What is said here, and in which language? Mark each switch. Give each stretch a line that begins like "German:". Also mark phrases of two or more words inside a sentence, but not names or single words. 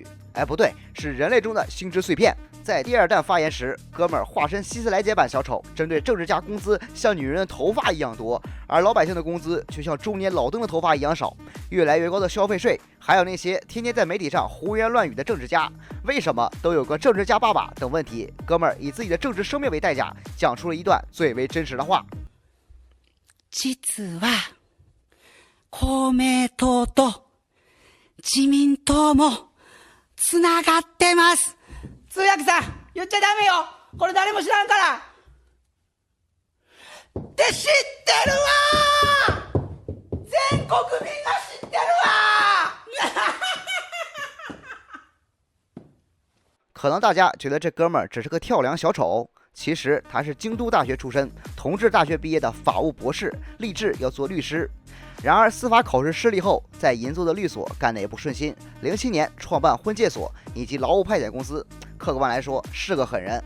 Chinese: 哎，不对，是人类中的星之碎片。在第2弹发言时，哥们儿化身希斯莱杰版小丑，针对政治家工资像女人的头发一样多，而老百姓的工资却像中年老登的头发一样少。越来越高的消费税，还有那些天天在媒体上胡言乱语的政治家，为什么都有个政治家爸爸等问题，哥们儿以自己的政治生命为代价，讲出了一段最为真实的话。
Japanese: 実は公明党と自民党もつながってます。通訳さん、言っちゃダメよ。これ誰も知らんから。って知ってるわ！全国民が知ってるわ！
Chinese: 可能大家觉得这哥们儿只是个跳梁小丑，其实他是京都大学出身，同治大学毕业的法务博士，立志要做律师。然而司法考试失利后，在银座的律所干得也不顺心。07年创办婚介所以及劳务派遣公司，客观来说是个狠人。